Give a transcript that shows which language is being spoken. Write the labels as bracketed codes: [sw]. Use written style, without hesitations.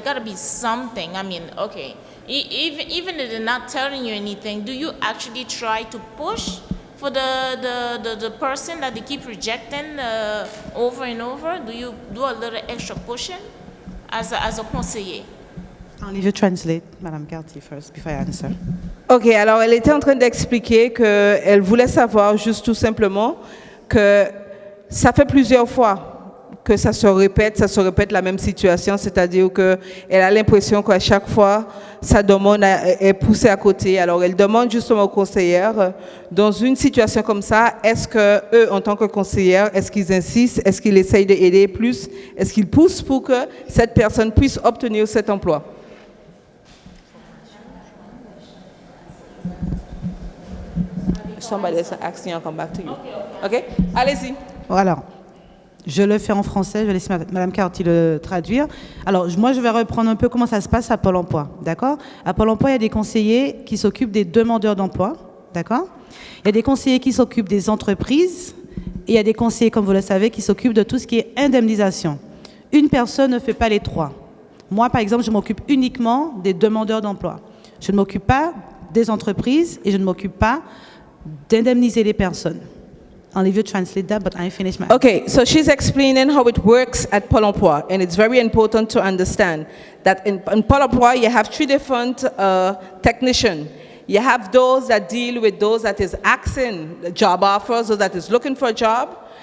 [en] There gotta be something. I mean, okay, even if they're not telling you anything, do you actually try to push for the person that they keep rejecting over and over? Do you do a little extra pushing as a conseiller? I'll leave you translate, Madame Cartier, first, before I answer. [fr] Ok, alors elle était en train d'expliquer qu'elle voulait savoir juste tout simplement que ça fait plusieurs fois que ça se répète la même situation, c'est-à-dire qu'elle a l'impression qu'à chaque fois, sa demande est poussée à côté. Alors elle demande justement aux conseillères, dans une situation comme ça, est-ce qu'eux, en tant que conseillères, est-ce qu'ils insistent, est-ce qu'ils essayent d'aider plus, est-ce qu'ils poussent pour que cette personne puisse obtenir cet emploi? [en] Somebody is asking, I'll come back to you. [fr] OK? Allez-y. Alors, je le fais en français, je vais laisser Madame Cartier le traduire. Alors, moi, je vais reprendre un peu comment ça se passe à Pôle emploi, d'accord? À Pôle emploi, il y a des conseillers qui s'occupent des demandeurs d'emploi, d'accord? Il y a des conseillers qui s'occupent des entreprises et il y a des conseillers, comme vous le savez, qui s'occupent de tout ce qui est indemnisation. Une personne ne fait pas les trois. Moi, par exemple, je m'occupe uniquement des demandeurs d'emploi. Je ne m'occupe pas des entreprises et je ne m'occupe pas d'indemniser les personnes. [en] I'll leave you translate that, but I finished my... Okay, so she's explaining how it works at Pôle emploi, and it's very important to understand that in Pôle emploi, you have three different technicians. You have those that deal with those that is asking job offers, those that is looking for a job.